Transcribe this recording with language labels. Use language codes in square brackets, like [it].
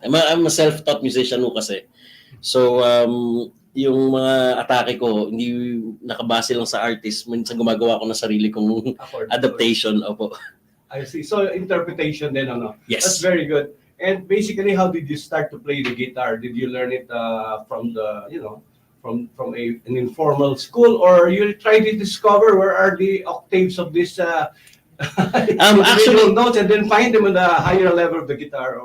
[en] I'm a self-taught musician [tl] ho kasi. So yung mga atake ko hindi nakabase lang sa artist, minsan gumagawa ko ng sarili kong adaptation. Opo. [en] I see. So interpretation then, ano? Yes. That's very good. And basically, how did you start to play the guitar? Did you learn it from the, from an informal school, or you try to discover where are the octaves of this actually notes and then find them on the higher level of the guitar?